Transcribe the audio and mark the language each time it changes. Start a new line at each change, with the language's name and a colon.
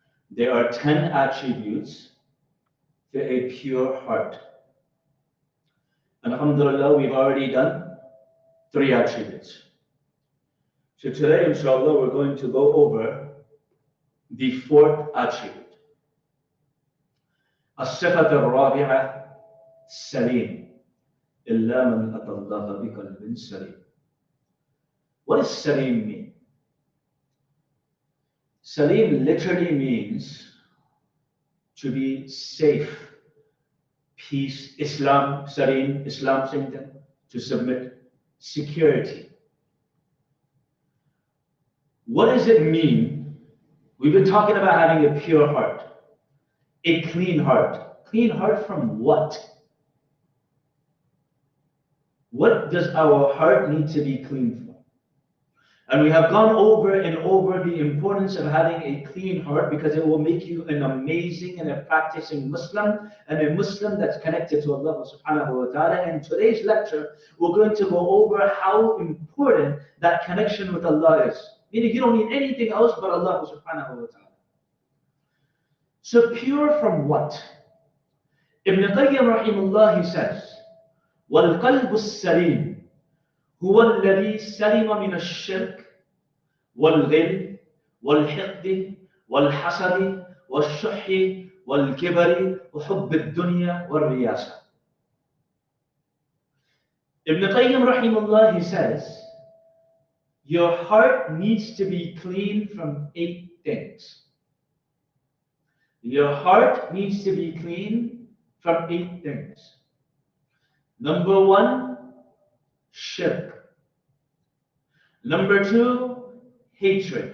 English: There are 10 attributes for a pure heart. Alhamdulillah, we've already done 3 attributes. So today, inshallah, we're going to go over the 4th attribute.
Arabic: الصفة الرابعة سليم إلا من أتى الله بقلب سليم.
English: What does Salim mean? Salim literally means to be safe, peace. Islam, Salim, Islam saying to submit, security. What does it mean? We've been talking about having a pure heart, a clean heart. Clean heart from what? What does our heart need to be clean from? And we have gone over and over the importance of having a clean heart, because it will make you an amazing and a practicing Muslim, and a Muslim that's connected to Allah subhanahu wa ta'ala. And in today's lecture, we're going to go over how important that connection with Allah is. Meaning you don't need anything else but Allah subhanahu wa ta'ala. So pure from what?
Arabic: Ibn Qayyim rahimahullah,
English: he says,
Arabic: وَالْقَلْبُ السَّلِيمُ هو الذي سلم من الشرك والغل والحقد والحسد والشح والكبر وحب الدنيا والرياسة.
English: Ibn Qayyim rahimahullah, he says, your heart needs to be clean from 8 things. Your heart needs to be clean from 8 things. Number 1, shirk. Number 2, hatred.